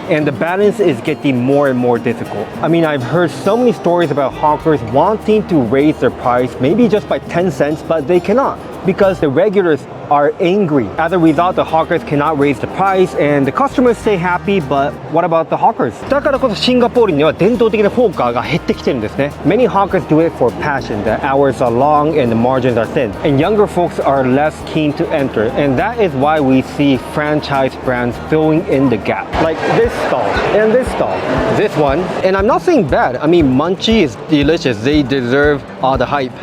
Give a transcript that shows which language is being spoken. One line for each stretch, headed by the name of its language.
English: And the balance is getting more and more difficult. I mean, I've heard so many stories about hawkers wanting to raise their price, maybe just by 10 cents, but they cannot. because the regulars are angry. As a result, the hawkers cannot raise the price and the customers stay happy, but what about the hawkers?
Japanese: だからこそシンガポールには伝統的なホーカーが減ってきてるんですね。
English: Many hawkers do it for passion. The hours are long and the margins are thin. And younger folks are less keen to enter. And that is why we see franchise brands filling in the gap. Like this stall and this stall. This one. And I'm not saying bad. I mean, Munchie is delicious. They deserve all the hype.